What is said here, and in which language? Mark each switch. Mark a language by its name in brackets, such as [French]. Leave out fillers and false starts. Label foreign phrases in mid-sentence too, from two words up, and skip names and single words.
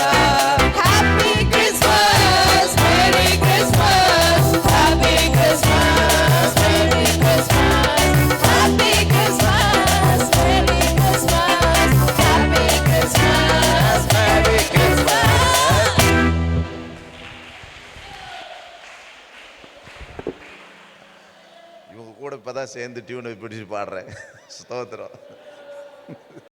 [English] Happy Christmas, Merry Christmas, Happy Christmas, Merry Christmas, Happy Christmas, Merry Christmas, Happy Christmas, Merry Christmas. [Tamil] இவங்க கூட இப்பதான் சேர்ந்து டியூனை பிடிச்சு பாடுறேன். ஸ்தோத்திரம்.